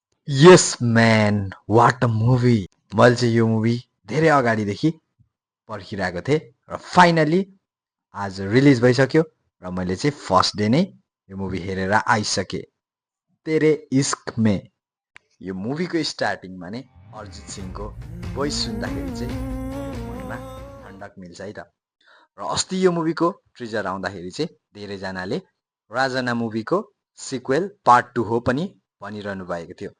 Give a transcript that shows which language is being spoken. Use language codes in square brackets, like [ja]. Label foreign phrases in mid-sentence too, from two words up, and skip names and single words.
[en] yes man, what a movie. [ne] मैले चाहिँ यो मुभी धेरै अगाडिदेखि पर्खिरहेको थिएँ र फाइनली आज रिलिज भइसक्यो र मैले चाहिँ [en] first day [ne] नै यो मुभी हेरेर आइसकेँ। तेरे इश्क में। यो मुभीको स्टार्टिङमा नै अरिजित सिंहको भोइस सुन्दाखेरि चाहिँ मनमा ठण्डक मिल्छ है त। र अस्ति यो मुभीको ट्रिजर आउँदाखेरि चाहिँ धेरैजनाले राजना मुभीको [en] sequel part [ne] 2 हो पनि भनिरहनु भएको थियो।